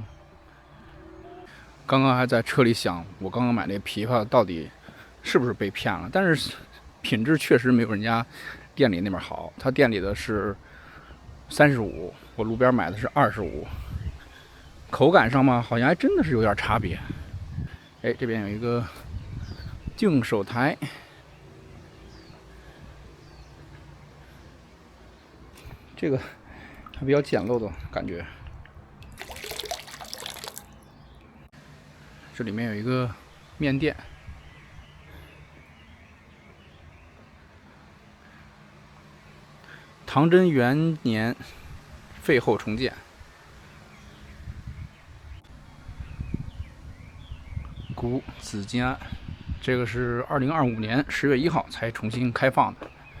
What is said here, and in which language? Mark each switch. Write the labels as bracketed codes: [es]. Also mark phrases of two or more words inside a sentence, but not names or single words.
[zh] 刚刚还在车里想，我刚刚买那枇杷到底是不是被骗了？但是品質確實沒有人家店裡那邊好，他店裡的是35，我路邊買的是25。口感上嘛，好像還真的是有點差別。哎，這邊有一個淨手台，這個還比較簡陋的感覺。這裡面有一個麵店，唐真元年廢後重建，古紫金庵，這個是2025年10月1號才重新開放的。